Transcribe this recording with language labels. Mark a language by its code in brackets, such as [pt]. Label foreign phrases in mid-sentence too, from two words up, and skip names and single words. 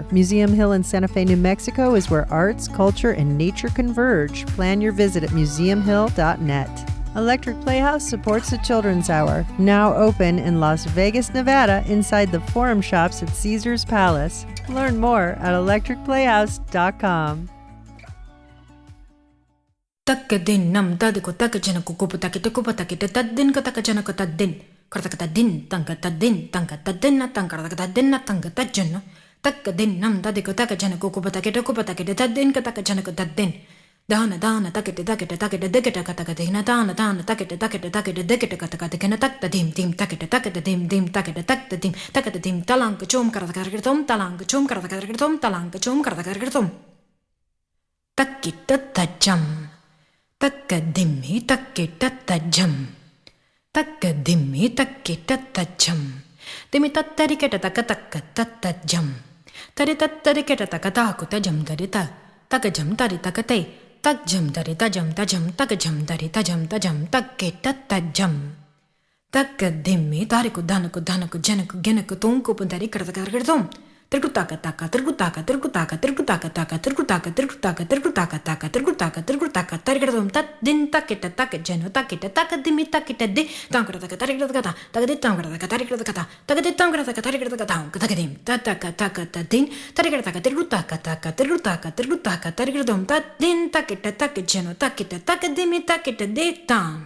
[en] Museum Hill in Santa Fe, New Mexico is where arts, culture, and nature converge. Plan your visit at museumhill.net. Electric Playhouse supports the Children's Hour, now open in Las Vegas, Nevada, inside the Forum Shops at Caesar's Palace. Learn more at electricplayhouse.com. Takkadin nam dadiko takajana kukupataki kupataki taddin katakajana kataddin. Kartakatadin tankatadin tankatadin tankarakatadin tankatajana. Takkadin nam dadiko takajana kukupataki taddin katakajana kataddin. Dana takete deketa katakadina dana takete deketa katakadina taktadim dim takete dim takete taktadim talanka chum karakaratom talanka chum karakaratom talanka chum karakaratom. Takita tajam. Takkadimmi takkita tajam. Takkadimmi takkita tajam. Dimi tattariketa takatakka tattajam. Tari tattariketa takataku tajam darita. Takajam tari takate. Tajam dari tajam takajam dari tajam takkita tajam. Takkadimmi tariku danaku janaku genaku tonku pundari karakaratom. Tergutaka tarikadom tat din takita takajano takita takadimi takita di tankrata tarikata takadi tankrata tarikata takadi tankrata tarikata takadim takata din tarikata tergutaka tarikadom tat din takita takajano takita takadimi takita di tam.